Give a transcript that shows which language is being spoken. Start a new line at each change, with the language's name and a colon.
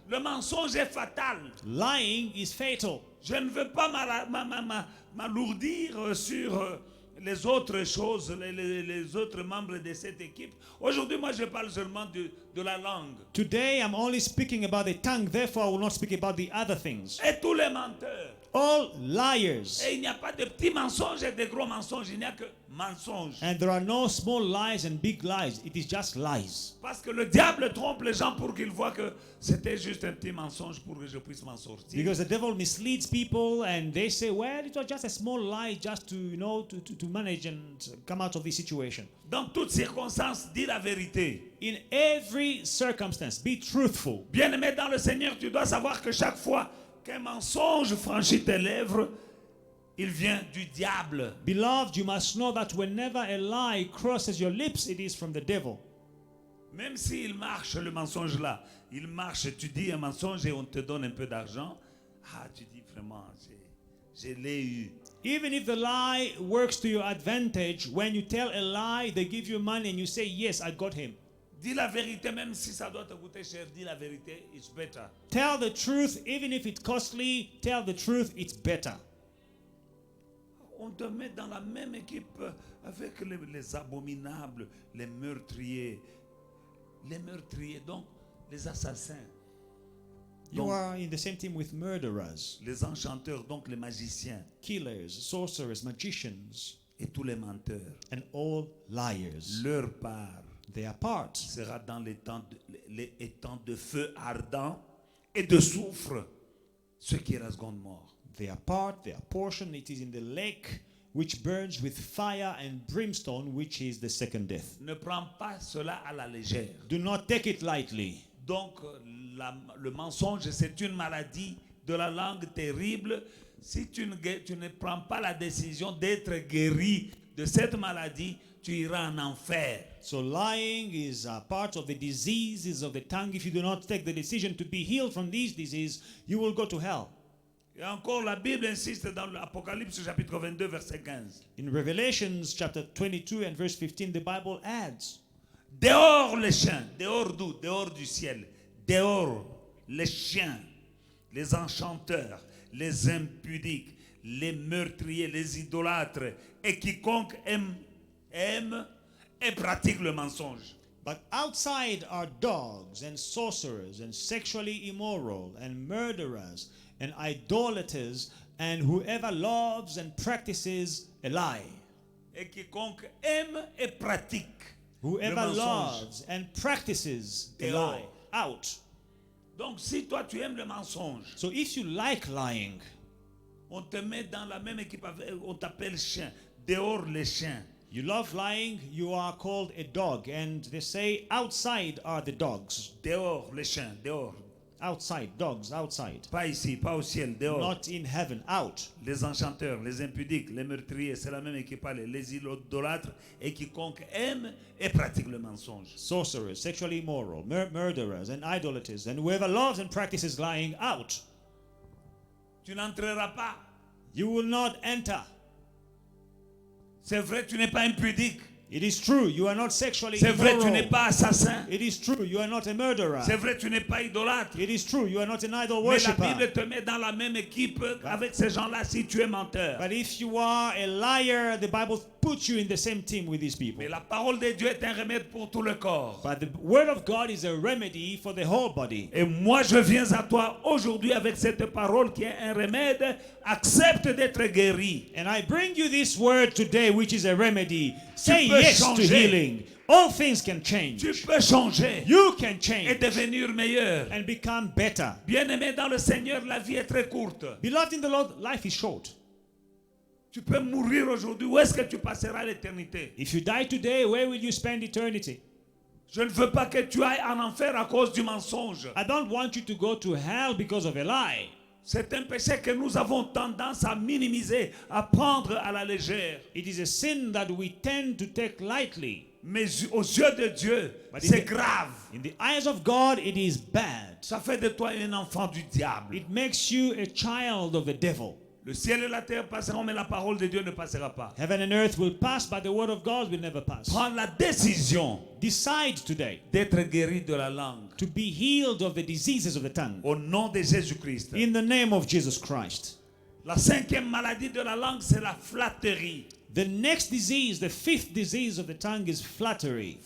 French: Le mensonge est fatal.
English: Lying is fatal.
French: Je ne veux pas m'alourdir sur les autres choses, les autres membres de cette équipe. Aujourd'hui, moi, je parle seulement de la langue.
English: Today I'm only speaking about the tongue, therefore I will not speak about the other things.
French: Et tous les menteurs.
English: All liars.
French: Et il n'y a pas de petits mensonges et de gros mensonges. Il n'y a que mensonges.
English: And there are no small lies and big lies. It is just lies.
French: Parce que le diable trompe les gens pour qu'ils voient que c'était juste un petit mensonge pour que je puisse m'en sortir.
English: Because the devil misleads people and they say, well, it was just a small lie just to, to manage and come out of this situation.
French: Dans toutes circonstances, dis la vérité.
English: In every circumstance, be truthful.
French: Bien-aimé dans le Seigneur, tu dois savoir que chaque fois qu'un mensonge franchit tes lèvres, il vient du diable.
English: Beloved, you must know that whenever a lie crosses your lips, it is from the devil.
French: Même s'il marche, le mensonge là, il marche, tu dis un mensonge et on te donne un peu d'argent. Ah, tu dis vraiment, je l'ai eu.
English: Even if the lie works to your advantage, when you tell a lie, they give you money and you say, yes, I got him.
French: Dis la vérité, même si ça doit te coûter cher, dis la vérité,
English: it's better. Tell the truth, even if it's costly, tell the truth, it's better.
French: On te met dans la même équipe avec les abominables, les meurtriers, donc les assassins.
English: You
French: Donc,
English: are in the same team with murderers,
French: les enchanteurs, donc les magiciens
English: killers, sorcerers, magicians,
French: et tous les menteurs.
English: and all liars.
French: Leur part
English: Their part
French: sera dans les étangs de feu ardent et de soufre, ce qui est la seconde mort.
English: their part, their portion, it is in the lake which burns with fire and brimstone, which is the second death.
French: Ne prends pas cela à la légère.
English: Do not take it lightly.
French: Donc, le mensonge, c'est une maladie de la langue terrible. Si tu ne prends pas la décision d'être guéri de cette maladie, tu iras en enfer.
English: So lying is a part of the diseases of the tongue. If you do not take the decision to be healed from these diseases, you will go to hell.
French: Et encore, la Bible insiste dans l'Apocalypse chapitre 22, verset 15.
English: In Revelations chapter 22 and verse 15, the Bible adds,
French: Dehors les chiens, dehors d'où? Dehors du ciel. Dehors les chiens, les enchanteurs, les impudiques, les meurtriers, les idolâtres, et quiconque aime et pratique le mensonge.
English: but outside are dogs and sorcerers and sexually immoral and murderers and idolaters and whoever loves and practices a lie.
French: Et quiconque aime et pratique le
English: Whoever
French: mensonge.
English: loves and practices a
French: Dehors.
English: lie. Out.
French: Donc si toi tu aimes le mensonge,
English: So if you like lying,
French: on te met dans la même équipe, on t'appelle chien. Dehors les chiens.
English: you love lying, you are called a dog. And they say outside are the dogs.
French: Dehors les chiens, dehors.
English: Outside, dogs, outside.
French: Pas ici, pas au ciel, dehors.
English: Not in heaven, out.
French: Les enchanteurs, les impudiques, les meurtriers, c'est la même équipe, les idolâtres et quiconque aime et pratique le mensonge.
English: Sorcerers, sexually immoral, murderers, and idolaters, and whoever loves and practices lying, out.
French: Tu n'entreras pas.
English: You will not enter.
French: C'est vrai, tu n'es pas impudique.
English: It is true, you are not sexually
French: C'est vrai, tu n'es
English: immoral.
French: pas assassin.
English: It is true, you are not a murderer.
French: C'est vrai, tu n'es pas idolâtre.
English: It is true, you are not an idol
French: Mais la
English: worshipper.
French: Bible te met dans la même équipe avec ces gens-là si tu es menteur.
English: But if you are a liar, the Bible puts you in the same team with these people.
French: Mais la parole de Dieu est un remède pour tout le corps.
English: But the word of God is a remedy for the whole body.
French: Et moi, je viens à toi aujourd'hui avec cette parole qui est un remède. Accepte d'être guéri.
English: And I bring you this word today, which is a remedy. Say
French: peux
English: yes to
French: changer.
English: healing. All things can change.
French: Tu peux changer
English: You can
French: et
English: change
French: devenir meilleur.
English: and become better.
French: Bien-aimé dans le Seigneur, la vie est très courte.
English: Beloved in the Lord, life is short.
French: Tu peux mourir aujourd'hui. Où est-ce que tu passeras l'éternité?
English: If you die today, where will you spend eternity?
French: Je ne veux pas que tu ailles en enfer à cause du mensonge.
English: I don't want you to go to hell because of a lie.
French: C'est un péché que nous avons tendance à minimiser, à prendre à la légère.
English: It is a sin that we tend to take lightly.
French: Mais aux yeux de Dieu,
English: But
French: c'est
English: in the-
French: grave.
English: In the eyes of God, it is bad.
French: Ça fait de toi un enfant du diable.
English: It makes you a child of the devil.
French: Le ciel et la terre passeront, mais la parole de Dieu ne passera pas.
English: Heaven and earth will pass, but the word of God will never pass.
French: Prends la décision
English: Decide today
French: d'être guéri de la langue.
English: to be healed of the diseases of the tongue.
French: Au nom de Jésus-Christ.
English: In the name of Jesus Christ.
French: La cinquième maladie de la langue, c'est la flatterie.
English: The next disease, the fifth disease of the tongue, is flattery.